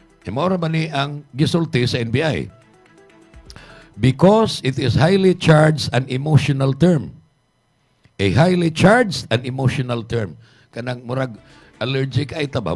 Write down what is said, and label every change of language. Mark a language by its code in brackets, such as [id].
[ceb] Mao ba ni ang gisulti sa NBI? [en] Because it is highly charged and emotional term. A highly charged and emotional term. [ceb] Kanang murag allergic ay ta ba?